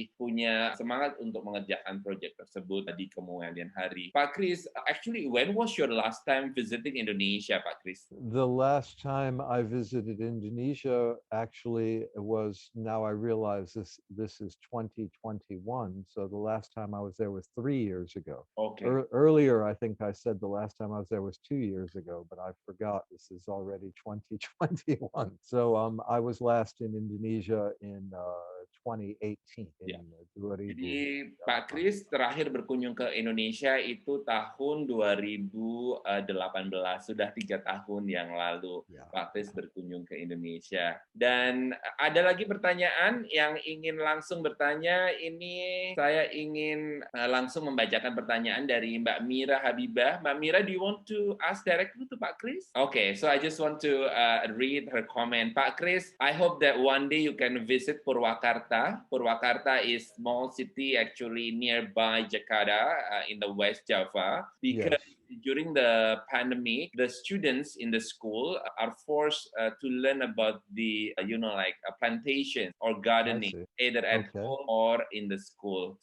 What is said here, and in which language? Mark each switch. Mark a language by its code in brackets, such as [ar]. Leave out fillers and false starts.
[id] masih punya semangat untuk mengerjakan proyek tersebut di kemudian hari. [en] Pak Chris, actually, when was your last time visiting Indonesia, Pak Chris? The last time I visited Indonesia actually was, now I realize this is 2021. So the last time I was there was 3 years ago. Okay. Earlier, I think I said the last time I was there was 2 years ago, but I forgot this is already 2021. So I was last in Indonesia in 2018. [id] Ya. 2000. Jadi Pak Chris terakhir berkunjung ke Indonesia itu tahun 2018, sudah 3 tahun yang lalu Pak Chris berkunjung ke Indonesia. Dan ada lagi pertanyaan yang ingin langsung bertanya, ini saya ingin langsung membacakan pertanyaan dari Mbak Mira Habibah. [en] Mbak Mira, do you want to ask directly to Pak Chris? Okay, so I just want to read her comment. Pak Chris, I hope that one day you can visit Purwakarta. Purwakarta is small city actually nearby Jakarta in the West Java, because during the pandemic, the students in the school are forced to learn about the, like a plantation or gardening, either at home or in the school.